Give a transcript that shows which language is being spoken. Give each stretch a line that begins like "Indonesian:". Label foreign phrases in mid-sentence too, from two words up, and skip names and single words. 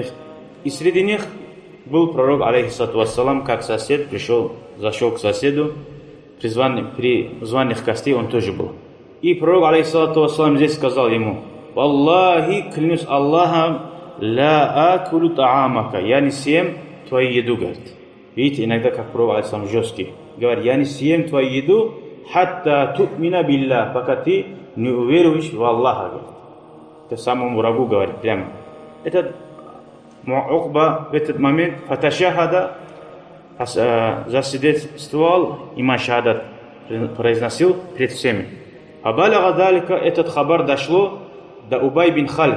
Russian: И среди них был пророк,
Arabic: عليه الصلاة والسلام,
Russian: как сосед, зашел к соседу, при званых гостей он тоже был. И пророк,
Arabic: عليه الصلاة والسلام,
Russian: здесь сказал ему: «Валлахи, клянусь Аллахом,
Arabic: لا آكل طعامك,
Russian: я не съем твою еду», говорит. Видите, иногда как пророк, алейхиссалам, жесткий. Говорит: «Я не съем твою еду,
Arabic: حتى تؤمن بالله,
Russian: пока ты не уверуешь в Аллаха». Говорит. Это самому врагу говорит прямо. Этот Укба в этот момент фаташахада, засвидетельствовал, иман шахадат произносил перед всеми.
Arabic: فبلغ ذلك,
Russian: этот хабар дошло до Убай бин Халиф.